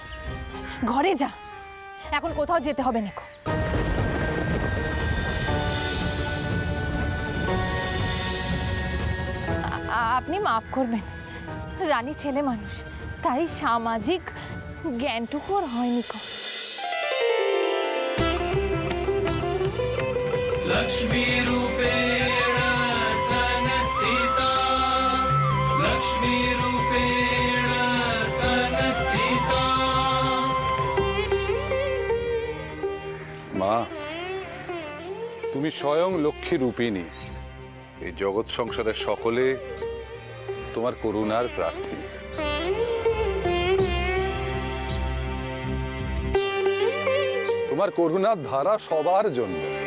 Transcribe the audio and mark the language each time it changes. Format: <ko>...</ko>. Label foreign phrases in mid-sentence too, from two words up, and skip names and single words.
<bn>ঘরে যা, এখন কোথাও যেতে হবে না। আপনি মাফ করবেন, রানী ছেলে মানুষ, তাই সামাজিক জ্ঞানটুকু আর হয়নি।</bn> <sa>लक्ष्मी रूपेण संस्थिता लक्ष्मी रूपेण संस्थिता।</sa> <bn>মা, তুমি স্বয়ং লক্ষ্মী রূপিণী। এই জগৎ সংসারের সকলে তোমার করুণার প্রার্থী। তোমার করুণার ধারা সবার জন্য।</bn>